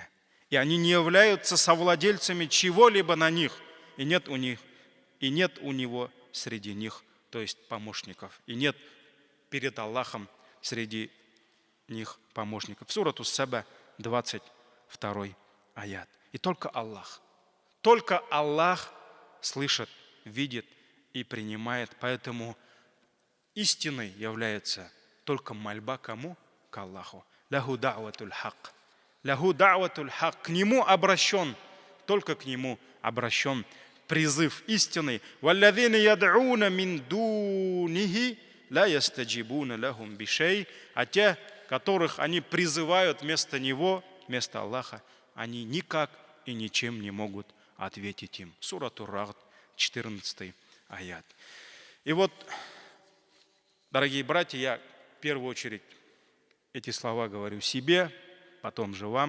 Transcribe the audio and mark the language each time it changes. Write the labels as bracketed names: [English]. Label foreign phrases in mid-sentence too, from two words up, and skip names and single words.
[Russian] И они не являются совладельцами чего-либо на них, и нет у него среди них, то есть помощников, и нет перед Аллахом среди них помощников. Сурату Саба, 22 аят. И только Аллах слышит, видит и принимает, поэтому истиной является только мольба кому? К Аллаху. [Arabic] له دعوة الحق. له دعوة الحق. [Russian] К нему обращен, только к нему обращен призыв истины. [Arabic] والذين يدعون من دونه لا يستجيبون لهم بشيء. [Russian] А те, которых они призывают вместо него, вместо Аллаха, они никак и ничем не могут ответить им. Сурату Рагд, 14 аят. И вот, дорогие братья, я в первую очередь эти слова говорю себе, потом же вам.